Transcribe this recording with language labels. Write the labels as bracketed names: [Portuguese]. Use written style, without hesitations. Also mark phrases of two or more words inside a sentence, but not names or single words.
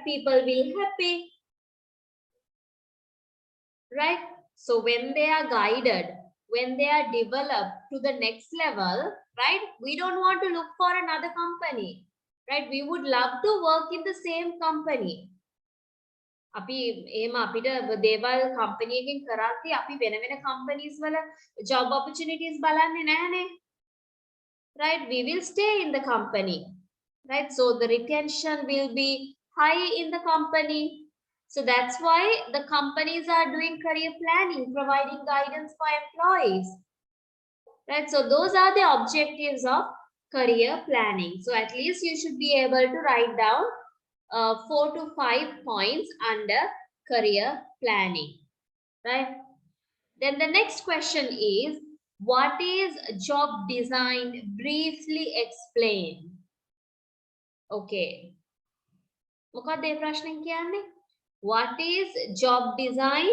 [English] People will happy, right? So when they are guided, when they are developed to the next level, right? We don't want to look for another company, right? We would love to work in the same company. [Sinhala] අපි එහෙම අපිට දේවල් කම්පැනි එකකින් කරද්දී අපි වෙන වෙන කම්පැනිස් වල [English] job opportunities [Sinhala] බලන්නේ නැහනේ, [English] right? We will stay in the company, right? So the retention will be high in the company. So that's why the companies are doing career planning, providing guidance for employees, right? So those are the objectives of career planning. So at least you should be able to write down 4 to 5 points under career planning, right? Then the next question is, what is job design? Briefly explain. Okay. [Sinhala] මොකක්ද මේ ප්‍රශ්නෙන් කියන්නේ? [English] What is job design?